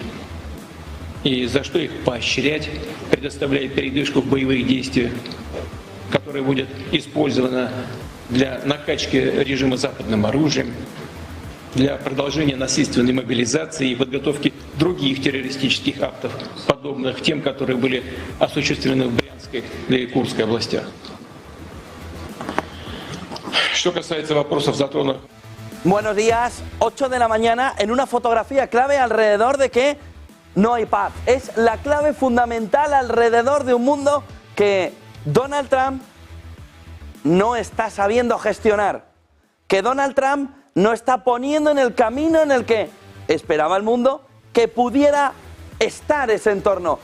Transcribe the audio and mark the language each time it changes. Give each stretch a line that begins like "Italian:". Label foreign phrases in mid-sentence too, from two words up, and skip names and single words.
Russian: И за что их поощрять, предоставляя передышку в боевых действиях, которая будет использована для накачки режима западным оружием, для продолжения насильственной мобилизации и подготовки других террористических актов, подобных тем, которые были осуществлены в Брянской и Курской областях. Что касается вопросов, затронутых...
Spanish: Buenos días, 8 de la mañana, en una fotografía clave alrededor de que no hay paz. Es la clave fundamental alrededor de un mundo que Donald Trump no está sabiendo gestionar. Que Donald Trump no está poniendo en el camino en el que esperaba el mundo que pudiera estar ese entorno.